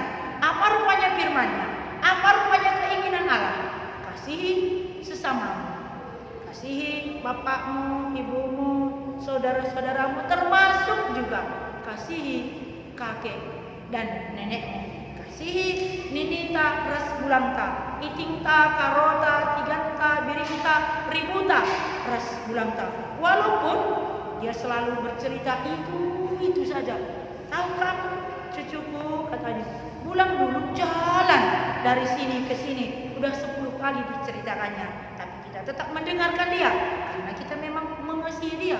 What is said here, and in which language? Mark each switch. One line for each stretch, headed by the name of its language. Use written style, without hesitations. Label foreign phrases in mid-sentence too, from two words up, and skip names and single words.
Indonesian: Apa rupanya firman-Nya? Apa rupanya keinginan Allah? Kasihi sesamamu. Kasihi bapakmu, ibumu, saudara-saudaramu, termasuk juga kasihi kakek dan nenekmu.
Batak Karo: Kasihi ninita ras bulangta, itingta karota, tiganta biringta, ributa ras bulangta.
Indonesian: Walaupun dia selalu bercerita itu saja. Tahu kamu cucuku, katanya, pulang dulu jalan dari sini ke sini. Udah 10 kali diceritakannya. Tapi kita tetap mendengarkan dia. Karena kita memang mengasihi dia.